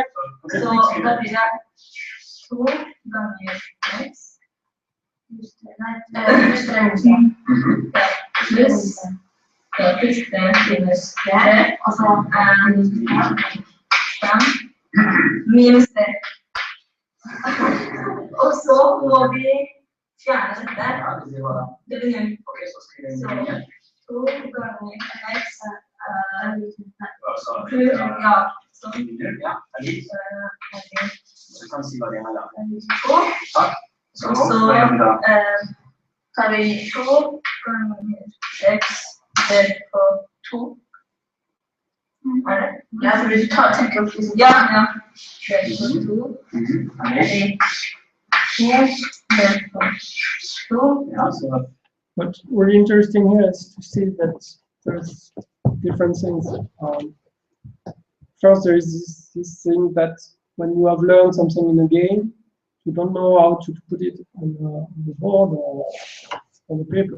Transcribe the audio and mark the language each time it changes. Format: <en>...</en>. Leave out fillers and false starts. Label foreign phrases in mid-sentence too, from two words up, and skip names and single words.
<en>So that is 2 X. This minus that, and minus that.</en> <no>Og så må vi fjerne dette. Det blir null. Så 2 ganger x pluss, ja, Så kan si hva det er da. Og så tar vi 2 ganger x delt på 2. Er det? Ja, for du tenker på ja, ja. Delt på 2.</no> <en>What's really interesting here is to see that there's different things. First, there is this thing that when you have learned something in a game, you don't know how to put it on the board or on the paper.</en>